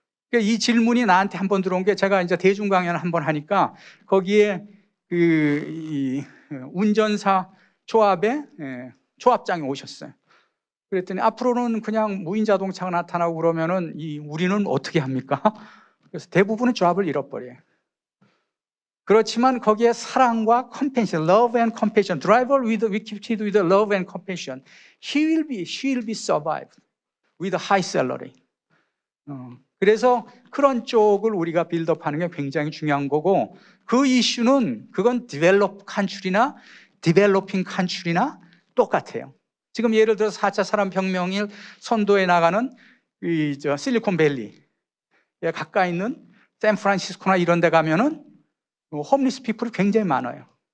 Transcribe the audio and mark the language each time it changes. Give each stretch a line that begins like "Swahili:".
Korean: 그러니까 이 질문이 나한테 한번 들어온 게, 제가 이제 대중 강연을 한번 하니까 거기에 이 운전사 조합의 조합장이 오셨어요. 그랬더니 앞으로는 그냥 무인 자동차가 나타나고 그러면은 우리는 어떻게 합니까? 그래서 대부분은 조합을 잃어버려요. 그렇지만 거기에 사랑과
English: compassion, love and compassion, driver with love and compassion, she will be survived with a high salary.
Korean: 그래서 그런 쪽을 우리가 빌드업하는 게 굉장히 중요한 거고, 그 이슈는 그건 디벨롭 컨트리나 디벨로핑 컨트리나 똑같아요. 지금 예를 들어서 4차 산업혁명을 선도해 나가는 실리콘밸리에 가까이 있는 샌프란시스코나 이런 데 가면은 홈리스 피플이 굉장히 많아요.